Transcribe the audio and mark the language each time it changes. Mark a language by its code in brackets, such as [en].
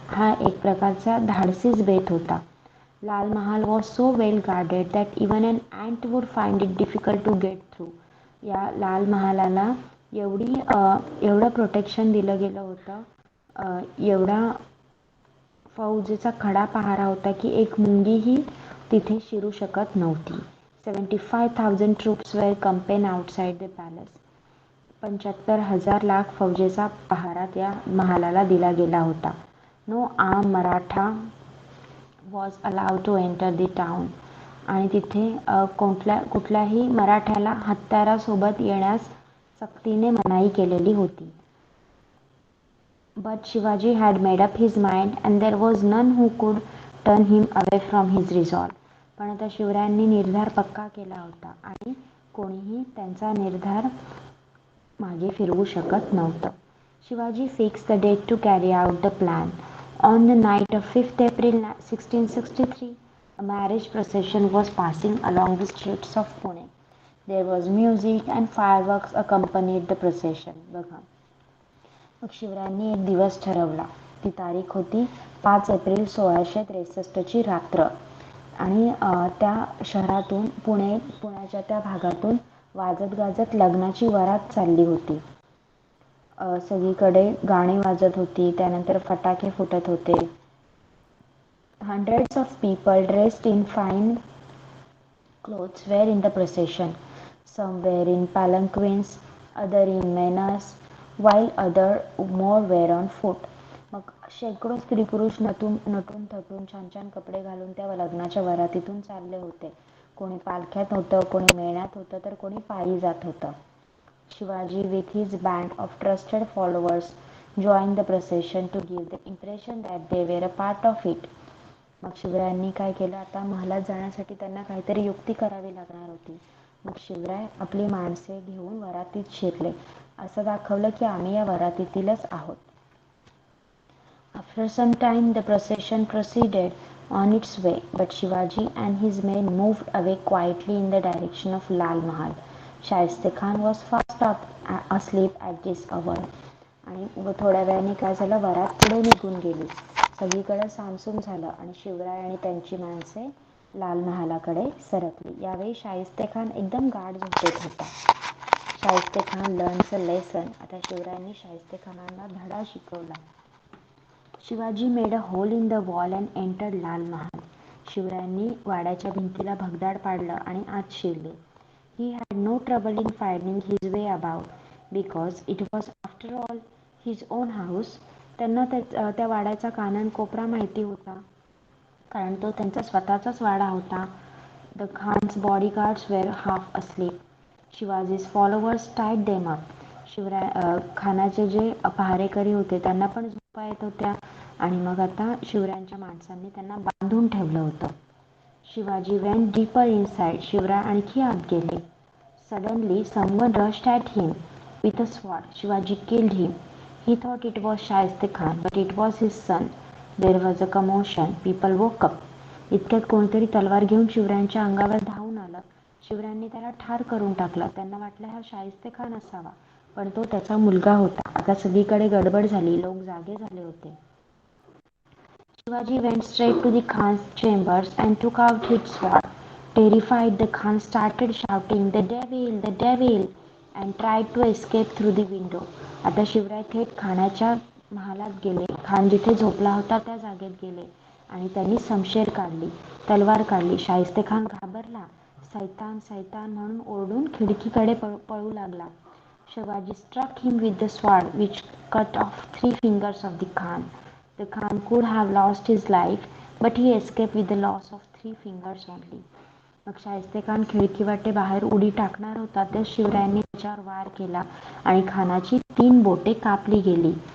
[mr] हा एक प्रकारचा धाडसीच बेत होता. [en] Lal Mahal was so well guarded that even an ant would find it difficult to get through. [mr] या लाल महालाला एवढं प्रोटेक्शन दिलं गेलं होतं, एवढा फौजेचा खडा पहारा होता की एक मुंगीही तिथे शिरू शकत नव्हती. [en] 75,000 troops were camped outside the palace. [mr] 75,000 lakh फौजेचा पहारा त्या महालाला दिला गेला होता. [en] No arm Maratha was allowed to enter the town. [mr] आणि तिथे कुठल्याही मराठ्याला हत्यारासोबत येण्यास सक्तीने मनाई केलेली होती. [en] But Shivaji had made up his mind and there was none who could turn him away from his resolve. पण आता शिवरायांनी निर्धार पक्का केला होता आणि कोणीही त्यांचा निर्धार मागे फिरवू शकत नव्हतं. Shivaji fixed the date to carry out the plan. On the night of 5th April 1663, a marriage procession was passing along the streets of Pune. There was music and fireworks accompanied the procession. [mr] बघा, मग शिवरायांनी एक दिवस ठरवला. ती तारीख होती 5 April 1663ची रात्र. आणि त्या शहरातून पुण्याच्या त्या भागातून वाजत गाजत लग्नाची वरात चालली होती. सगळीकडे गाणी वाजत होती, त्यानंतर फटाके फुटत होते. [en] Hundreds of people dressed in fine clothes were in the procession. Some were in palanquins, other in menas, while other more were on foot. [mr] मग शेकडो स्त्री पुरुष नटून थटून छान छान कपडे घालून त्या लग्नाच्या वरातीतून चालले होते. कोणी पालख्यात होतं, कोणी मेळ्यात होतं, तर कोणी पायी जात होतं. [en] Shivaji with his band of trusted followers joined the procession to give the impression that they were a part of it. [mr] मग शिवरायांनी काय केलं, आता महालात जाण्यासाठी त्यांना काहीतरी युक्ती करावी लागणार होती. मग शिवराय आपली माणसे घेऊन वरातीत शिरले. असं दाखवलं की आम्ही या वरातीतीलच आहोत. [en] After some time the procession proceeded on its way, but Shivaji and his men moved away quietly in the direction of Lal Mahal. Shaista Khan was fast asleep at this hour. [mr] आणि थोड्या वेळाने काय झालं, वरात पुढे निघून गेली. सगळीकडे सामसूम झालं आणि शिवराय आणि त्यांची माणसे लाल महालाकडे सरकली. यावेळी शाहिस्ते खान एकदम गाढ झोपेत होता. [en] Shaista Khan learns a lesson. [mr] आता शिवरायांनी शाहिस्ते खानांना धडा शिकवला. [en] Shivaji made a hole in the wall and entered Lal Mahal. [mr] शिवरायांनी वाड्याच्या भिंतीला भगदाड पाडलं आणि आत शिरले. [en] He had no trouble in finding his way about because it was after all his own house. [mr] त्यांना त्या वाड्याचा कानन कोपरा माहिती होता, कारण तो त्यांचा स्वतःचाच वाडा होता. [en] The Khan's bodyguards were half asleep. Shivaji's followers tied them up. [mr] खानाचे जे पहारेकरी होते त्यांना पण झोपा येत होत्या आणि मग आता शिवरायांच्या माणसांनी त्यांना बांधून ठेवलं होतं. [en] Shivaji went deeper inside. [mr] Shivray आणखी आत गेले. [en] Suddenly someone rushed at him with a sword. Shivaji killed him. He thought it was Shaista Khan, but it was his son. There was a commotion. People woke up. [mr] इतक्यात कोणीतरी तलवार घेऊन शिवरायांच्या अंगावर धावून आलं. शिवरायांनी त्याला ठार करून टाकलं. त्यांना वाटलं हा शाहिस्ते खान असावा, पण तो त्याचा मुलगा होता. आता सगळीकडे गडबड झाली. लोक जागे झाले होते. [en] Shivaji went straight to the Khan's chambers and took out his sword. Terrified, the Khan started shouting, "The devil! The devil!" and tried to escape through the window. [mr] आता शिवराय थेट खानाच्या महालात गेले. खान जिथे झोपला होता त्या जागेत गेले आणि त्यांनी शमशेर काढली, तलवार काढली. शाहिस्ते खान घाबरला. सैतान सैतान म्हणून ओरडून खिडकीकडे पळू लागला. [en] Shivaji struck him with the sword, which cut off 3 fingers of the Khan. The Khan could have lost his life, but he escaped with the loss of 3 fingers only. [mr] मग शाहिस्ते खान खिडकीवाटे बाहेर उडी टाकणार होता, त्या शिवरायांनी त्याच्यावर वार केला आणि खानाची 3 बोटे कापली गेली.